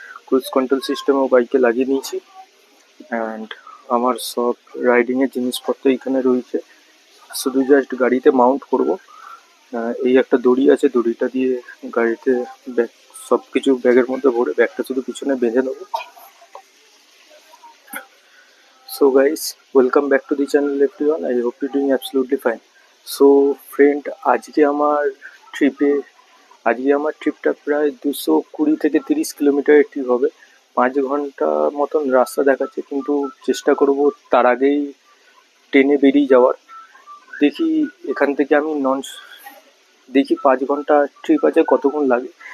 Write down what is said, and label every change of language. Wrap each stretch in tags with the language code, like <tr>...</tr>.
<bn>Cruise control সিস্টেমও বাইকে লাগিয়ে নিয়েছি। অ্যান্ড আমার সব রাইডিংয়ের জিনিসপত্র এইখানে রয়েছে, শুধু জাস্ট গাড়িতে মাউন্ট করব। এই একটা দড়ি আছে, দড়িটা দিয়ে গাড়িতে ব্যাগ সব কিছু ব্যাগের মধ্যে ভরে ব্যাগটা শুধু পিছনে বেঁধে নেবো।</bn> <en>So guys, welcome back to the channel everyone. I hope you're doing absolutely fine.</en> <bn>So friend, আজকে আমার ট্রিপটা প্রায় 220 থেকে 30 কিলোমিটারের ট্রিপ হবে। 5 ঘন্টা মতন রাস্তা দেখাচ্ছে, কিন্তু চেষ্টা করব তার আগেই ট্রেনে বেরিয়ে যাওয়ার। দেখি এখান থেকে আমি 5 ঘন্টা ট্রিপ আছে, কতক্ষণ লাগে।</bn>